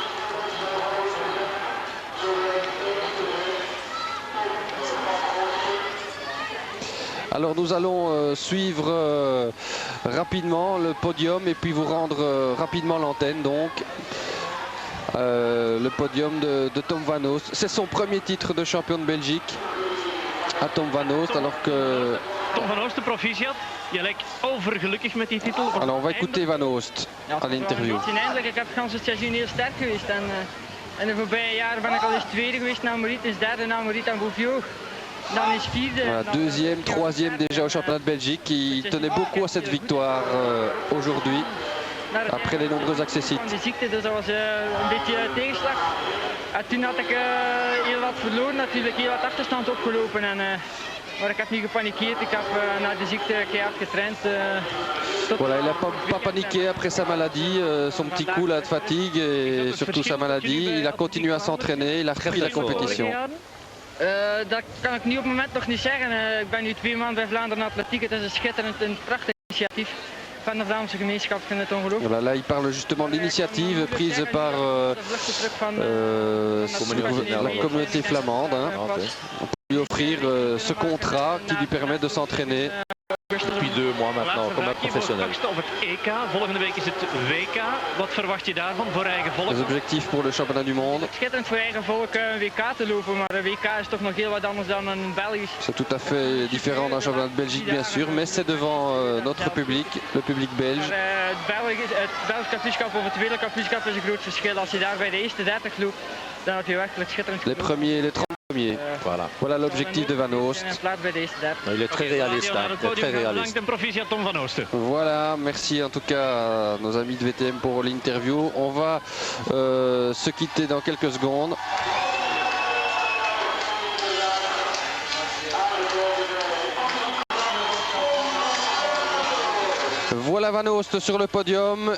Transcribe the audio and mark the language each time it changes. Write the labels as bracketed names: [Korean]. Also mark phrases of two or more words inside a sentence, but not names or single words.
[French] Alors nous allons suivre rapidement le podium et puis vous rendre rapidement l'antenne. Donc le podium de Tom Van Oost. C'est son premier titre de champion de Belgique à Tom Van Oost, alors que... [Dutch] Tom Van Oost, proficiat. Je lijkt overgelukkig met die titel. [French] Alors on va écouter Van Oost à l'interview. [Dutch] Ik heb het hele seizoen heel sterk geweest. En de voorbije jaren ben ik al eens tweede geweest naar Maurit, eens derde naar Maurit en Bouvio. [French] Voilà, deuxième, troisième déjà au championnat de Belgique, qui tenait beaucoup à cette victoire aujourd'hui, après les nombreuses accessites. [Dutch] Dus dat was een beetje tegenslag. En toen had ik heel wat verloren, natuurlijk heel wat achterstand opgelopen. Maar ik heb niet gepanikeerd, ik heb na de ziekte keihard getraind. [French] Voilà, il n'a pas paniqué après sa maladie, son petit coup là de fatigue et surtout sa maladie. Il a continué à s'entraîner, il a repris la compétition. [Dutch] Dat kan ik nu op het moment nog niet zeggen. Ik ben nu 2 maanden bij Vlaanderen Atletiek. Het is een schitterend en prachtig initiatief van de Vlaamse gemeenschap. Ik vind het ongelooflijk. [French] Voilà, là, il parle justement de l'initiative prise par la communauté flamande. Hein. On peut lui offrir ce contrat qui lui permet de s'entraîner. Depuis 2 mois maintenant, comme un professionnel. [Dutch] Op het EK, volgende week is het WK. Wat verwacht je daarvan voor eigen volk? [French] Les objectifs pour le championnat du monde. [Dutch] Schitterend voor eigen volk een WK te lopen, maar een WK is toch nog heel wat anders dan een Belgisch. [French] C'est tout à fait différent d'un championnat de Belgique bien sûr, mais c'est devant notre public, le public belge. [Dutch] Het Belgisch kampioenschap of het wereldkampioenschap is een groot verschil. Als je daar bij de eerste 30 loopt, dan heb je werkelijk schitterend [French] Les premiers, les 30 premiers. Voilà l'objectif de Van Oost. Il est très réaliste, hein, très réaliste. Tom Van Oost. Voilà, merci en tout cas à nos amis de VTM pour l'interview. On va se quitter dans quelques secondes. Voilà Van Oost sur le podium.